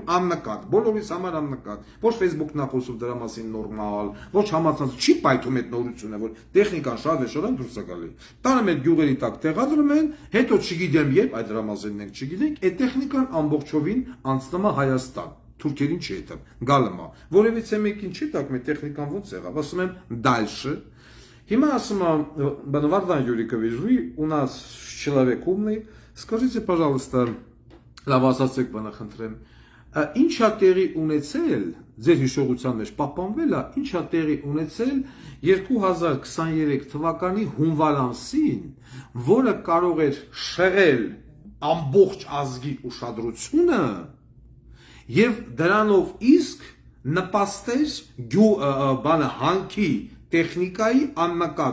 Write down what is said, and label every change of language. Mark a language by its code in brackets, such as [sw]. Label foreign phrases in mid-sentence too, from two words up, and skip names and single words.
[hy] աննկատ, բոլորիս համար աննկատ, ոչ Facebook-ն խոսում դրա մասին նորմալ, ոչ համացանց չի պայթում այդ նորությունը, որ տեխնիկան շարժան դուրս է գալի։ Տանում են գյուղերի տակ տեղադրում են, հետո չգիտեմ երբ այդ դրամազենն ենք չգիտենք, այդ տեխնիկան ամբողջովին անցնում է Հայաստան, թուրքերին չի հետը, գալը, որևիցե մեկին չի տակ մեր տեխնիկան ոնց եղավ, ասում եմ դальше. Հիմա ասում եմ, [ru] Вардан Юрикович, вы у нас человек умный, скажите, пожалуйста, [hy] լավ ասացեք բանը խնդրեմ, ինչա տեղի ունեցել, ձեր հիշողության մեջ պահպանվել է, ինչա տեղի ունեցել 2023 թվականի հունվար ամսին, որը կարող էր շեղել ամբողջ ազգի ուշադրությունը եւ դրանով իսկ նպաստեր բանը հանքի տեխնիկայի աննկատ